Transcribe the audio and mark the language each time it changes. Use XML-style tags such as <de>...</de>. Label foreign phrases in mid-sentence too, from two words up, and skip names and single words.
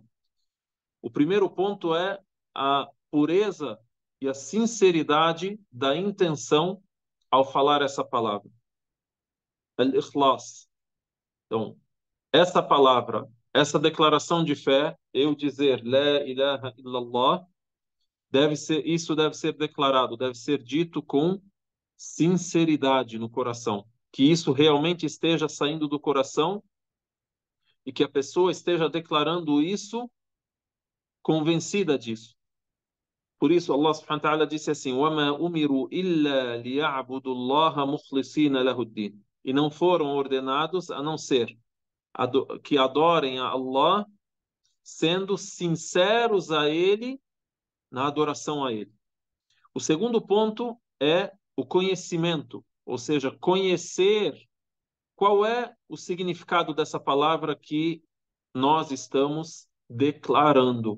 <pt>O primeiro ponto é a pureza e a sinceridade da intenção ao falar essa palavra. Al-Ikhlas. Então, essa palavra, essa declaração de fé, eu dizer</pt> <ar>لا إله إلا الله,</ar> <pt>isso deve ser declarado, deve ser dito com sinceridade no coração, que isso realmente esteja saindo do coração e que a pessoa esteja declarando isso convencida disso. Por isso Allah</pt> <ar>سبحانه وتعالى</ar> <pt>disse assim:</pt> <ar>وَمَا أُمِرُوا إِلَّا لِيَعْبُدُوا اللَّهَ مُخْلِصِينَ لَهُ الدِّينَ.</ar> <pt>E não foram ordenados a não ser que adorem a Allah sendo sinceros a Ele na adoração a Ele. O segundo ponto é o conhecimento, ou seja, conhecer qual é o significado dessa palavra que nós estamos declarando.</pt>